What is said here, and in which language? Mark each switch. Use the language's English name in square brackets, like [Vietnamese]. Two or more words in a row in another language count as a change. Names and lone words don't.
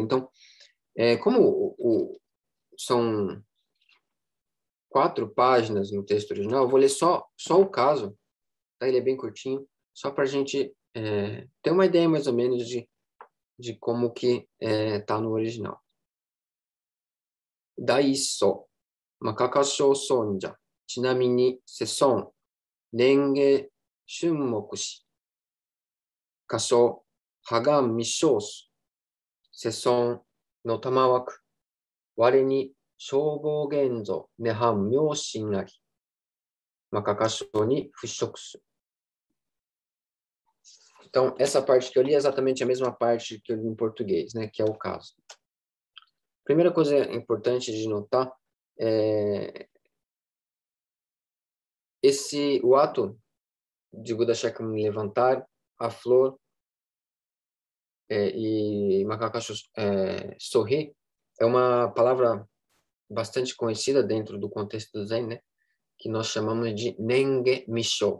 [Portuguese] Então, como são 4 páginas no texto original, eu vou ler só o caso, tá? Ele é bem curtinho, só para a gente ter uma ideia mais ou menos de como que tá no original. [Japanese] 大師、摩訶迦葉尊者、因みに世尊、拈華瞬目し、迦葉破顔微笑す、世尊の曰わく、吾に正法眼蔵涅槃妙心あり、摩訶迦葉に付嘱す. [Portuguese] Então, essa parte que eu li é exatamente a mesma parte que eu li em português, né, que é o caso. Primeira coisa importante de notar é o ato de Buda Shakyamuni levantar a flor e Makakassô sorrir é uma palavra bastante conhecida dentro do contexto do Zen, né, que nós chamamos de [Japanese] 拈華微笑.